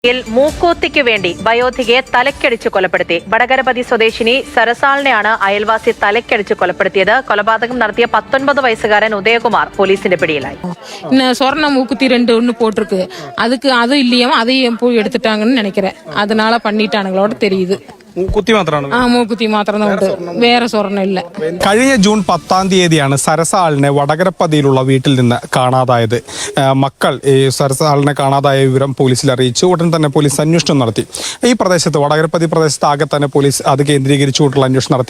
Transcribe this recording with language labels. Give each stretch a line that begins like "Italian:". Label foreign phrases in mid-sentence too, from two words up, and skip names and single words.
Malayalam: മൂക്കൂത്തിക്ക് വേണ്ടി വയോധികയെ തലക്കടിച്ച് കൊലപ്പെടുത്തി. വടകരപതി സ്വദേശിനി സരസാളിനെയാണ് അയൽവാസി തലക്കടിച്ച് കൊലപ്പെടുത്തിയത്. കൊലപാതകം നടത്തിയ 19 വയസ്സുകാരൻ ഉദയകുമാർ പോലീസിന്റെ പിടിയിലായി.
Tamil: சொர்ண மூக்குத்தி 2 ஒன்று போட்டிருக்கு. அதுக்கு அது இல்லையாம அதையும் போய் எடுத்துட்டாங்கன்னு நினைக்கிறேன். அதனால பண்ணிட்டானுங்களோட தெரியுது.
Malayalam: മൂക്കുത്തി മാത്രമാണ്. മൂക്കുത്തി മാത്രം വേറെ സ്വർണ്ണം ഇല്ല. കഴിഞ്ഞ ജൂൺ 10-ാം തീയതിയാണ് സരസാളിനെ വടകരപ്പതിയിലുള്ള വീട്ടിൽ നിന്ന് കാണാതായത്. മക്കൾ ഈ സരസാളിനെ കാണാതായ വിവരം പോലീസിൽ അറിയിച്ചു. ഉടൻ തന്നെ പോലീസ് അന്വേഷണം നടത്തി. ഈ പ്രദേശത്ത് വടകരപ്പതി പ്രദേശത്ത് ആകെ തന്നെ പോലീസ് അത് കേന്ദ്രീകരിച്ചുകൊണ്ടുള്ള അന്വേഷണം നടത്തി.